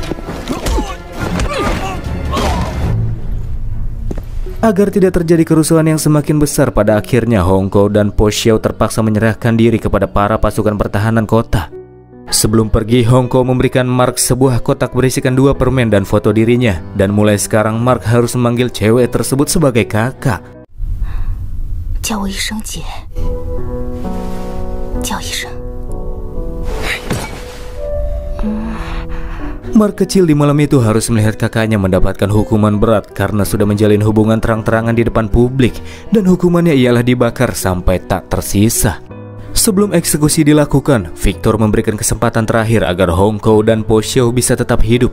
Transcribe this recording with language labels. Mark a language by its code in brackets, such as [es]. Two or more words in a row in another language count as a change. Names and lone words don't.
[id] Agar tidak terjadi kerusuhan yang semakin besar, pada akhirnya Hongkou dan Po Xiao terpaksa menyerahkan diri kepada para pasukan pertahanan kota. Sebelum pergi, Hongkou memberikan Mark sebuah kotak berisikan 2 permen dan foto dirinya, dan mulai sekarang Mark harus memanggil cewek tersebut sebagai kakak. [zh] 叫我一声姐，叫一声。 [id] Mark kecil di malam itu harus melihat kakaknya mendapatkan hukuman berat karena sudah menjalin hubungan terang-terangan di depan publik, dan hukumannya ialah dibakar sampai tak tersisa. Sebelum eksekusi dilakukan, Victor memberikan kesempatan terakhir agar Hongkou dan Po Xiao bisa tetap hidup.